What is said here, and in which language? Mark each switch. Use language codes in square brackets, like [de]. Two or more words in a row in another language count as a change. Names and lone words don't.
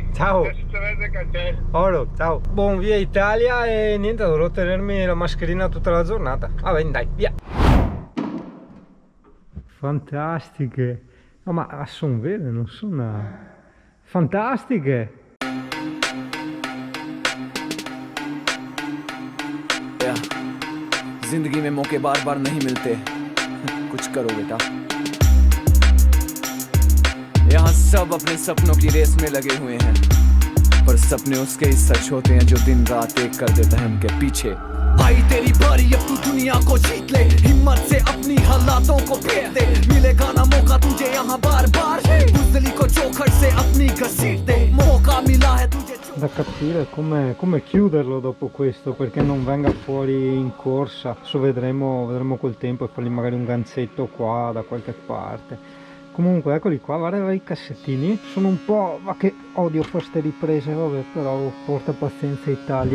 [it] Ciao. Adesso ti vede il cancello. Oro, ciao. Buon via Italia e niente, dovrò tenermi la mascherina tutta la giornata. Va bene, dai, via. Fantastiche. No, ma sono vere, non sono... Fantastiche. [hi] जिंदगी में मौके बार बार नहीं मिलते, कुछ करो बेटा। यहाँ सब अपने सपनों की रेस में लगे हुए हैं, पर सपने उसके ही सच होते हैं जो दिन रात एक कर देता है उनके पीछे। आई तेरी बारी, अब तू दुनिया को जीत ले, हिम्मत से अपनी हालातों को फेर दे, मिलेगा ना मौका तुझे यहाँ बार बार, बुज़दिली को चौखट से अपनी घसीट दे, मौका मिला है तुझे। [it] Da capire come chiuderlo dopo questo, perché non venga fuori in corsa. Adesso vedremo col tempo e fargli magari un ganzetto qua da qualche parte. Comunque eccoli qua, guarda i cassettini, sono un po'... ma che odio queste riprese, vabbè, però porta pazienza Italia.